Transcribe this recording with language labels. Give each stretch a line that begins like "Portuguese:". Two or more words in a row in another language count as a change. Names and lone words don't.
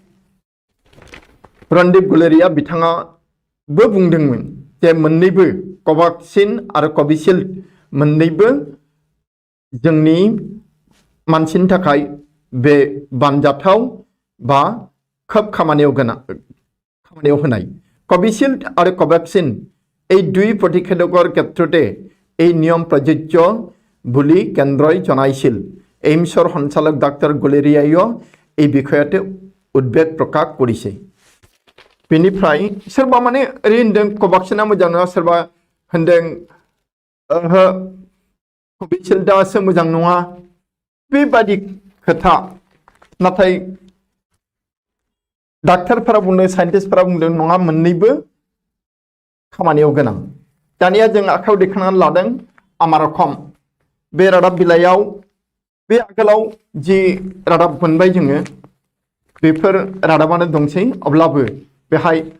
Bodo: रणदीप गुलेरिया बिथाङाबो बुंदोंमोन जे मोन्नैबो कोवैक्सिन आरो कोविशील्ड मोन्नैबो जोंनि मानसिनि थाखाय बे बानजाथाव बा खोब खामानियाव होनाय कोविशील्ड और कोवैक्सिन
Assamese: এই দুই প্ৰতিষেধকৰ ক্ষেত্ৰতে এই নিয়ম প্ৰযোজ্য বুলি কেন্দ্ৰই জনাইছিল এইমছৰ সঞ্চালক ডাক্তৰ গুলেৰিয়াইও এই বিষয়তে উদ্বেগ প্ৰকাশ কৰিছে
Bodo: बेनिफ्राय सोरबा माने ओरै होनदों कोवैक्सिना मोजां नङा सोरबा होनदों कोविशील्डआसो मोजां नङा बेबादि खोथा नाथाय डाक्टारफोरा बुंदों साइन्टिस्टफोरा बुंदों नङा मोन्नैबो खामानियाव गोनां दानिया जों आखायाव दैखांनानै लादों आमारकम बे रादाब बिलाइयाव बे आगोलाव जि रादाब मोनबाय जोङो बेफोर रादाबानो दंसै अब्लाबो बेहाय